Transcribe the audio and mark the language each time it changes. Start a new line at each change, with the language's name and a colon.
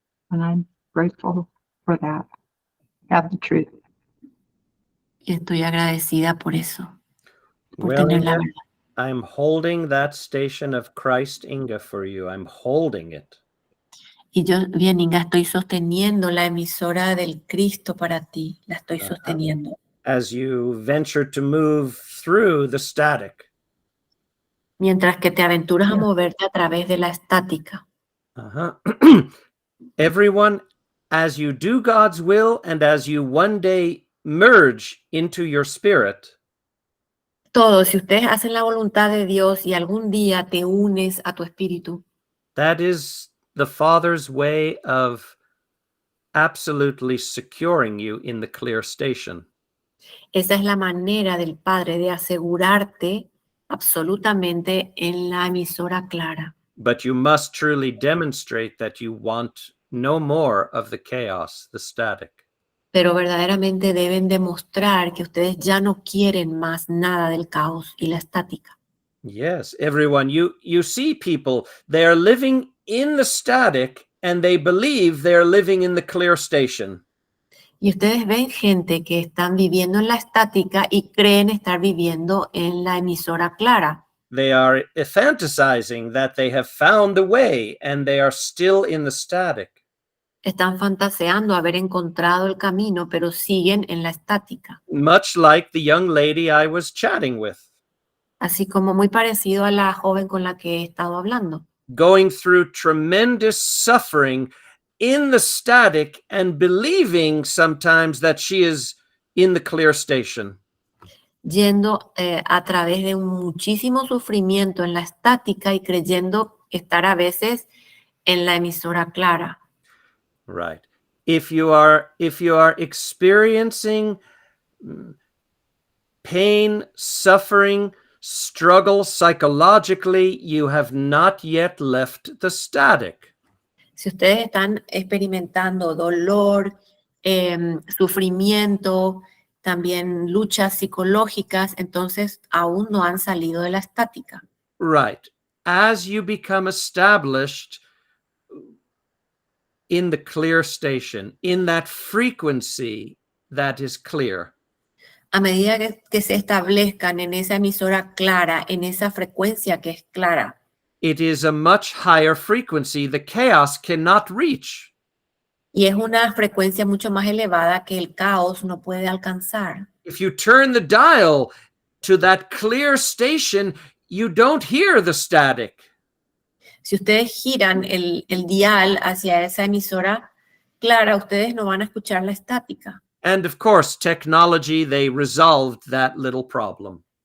English: And I'm grateful for that. Have the truth.
Spanish: Y estoy agradecida por eso, por
English: Well,
Spanish: tener la
English: Inga,
Spanish: verdad.
English: I'm holding that station of Christ, Inga, for you. I'm holding it.
Spanish: Y yo, bien, Inga, estoy sosteniendo la emisora del Cristo para ti. La estoy sosteniendo.
English: As you venture to move through the static.
Spanish: Mientras que te aventuras a moverte a través de la estática.
English: Everyone, as you do God's will and as you one day merge into your spirit,
Spanish: Todos, si ustedes hacen la voluntad de Dios y algún día te unes a tu espíritu,
English: that is the Father's way of absolutely securing you in the clear station.
Spanish: esa es la manera del Padre de asegurarte absolutamente en la emisora clara.
English: But you must truly demonstrate that you want no more of the chaos, the static.
Spanish: Pero verdaderamente deben demostrar que ustedes ya no quieren más nada del caos y la estática.
English: Yes, everyone, you see people, they are living in the static and they believe they're living in the clear station.
Spanish: Y ustedes ven gente que están viviendo en la estática y creen estar viviendo en la emisora clara.
English: They are fantasizing that they have found the way and they are still in the static.
Spanish: Están fantaseando haber encontrado el camino, pero siguen en la estática.
English: Much like the young lady I was chatting with.
Spanish: Así como muy parecido a la joven con la que he estado hablando.
English: Going through tremendous suffering in the static and believing sometimes that she is in the clear station.
Spanish: Yendo a través de un muchísimo sufrimiento en la estática y creyendo estar a veces en la emisora clara.
English: Right. If you are experiencing pain, suffering, struggle psychologically, you have not yet left the static.
Spanish: Si ustedes están experimentando dolor, sufrimiento, también luchas psicológicas, entonces aún no han salido de la estática.
English: Right. As you become established in the clear station, in that frequency that is clear.
Spanish: A medida que se establezcan en esa emisora clara, en esa frecuencia que es clara,
English: it is a much higher frequency the chaos cannot reach.
Spanish: y es una frecuencia mucho más elevada que el caos no puede alcanzar.
English: If you turn the dial to that clear station, you don't hear the static.
Spanish: Si ustedes giran el dial hacia esa emisora clara, ustedes no van a escuchar la estática.
English: And of course, technology, they resolved that little problem.